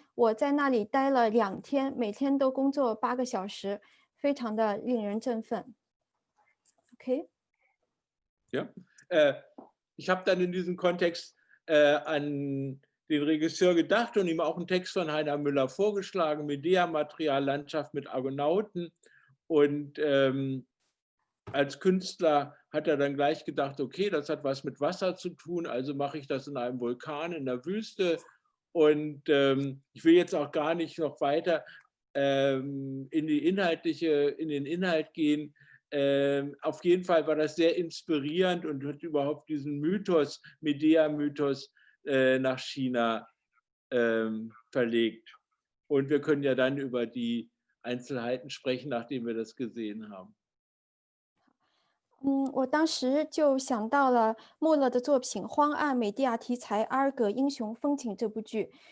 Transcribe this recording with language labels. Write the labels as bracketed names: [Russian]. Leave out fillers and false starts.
[Chinese] 我在那里待了2天，每天都工作8个小时，非常的令人振奋。 [German] Okay? Ja. Ich habe dann in diesem Kontext an den Regisseur gedacht und ihm auch einen Text von Heiner Müller vorgeschlagen, Medea-Material, Landschaft mit Argonauten. Und als Künstler hat er dann gleich gedacht, okay, das hat was mit Wasser zu tun, also mache ich das in einem Vulkan in der Wüste. Und ich will jetzt auch gar nicht noch weiter in den Inhalt gehen. Auf jeden Fall war das sehr inspirierend und hat überhaupt diesen Mythos, Medea-Mythos nach China verlegt. Und wir können ja dann über die Einzelheiten sprechen, nachdem wir das gesehen haben. [Chinese] 我当时就想到了穆勒的作品《荒岸美地亚题材阿尔戈英雄风景》这部剧。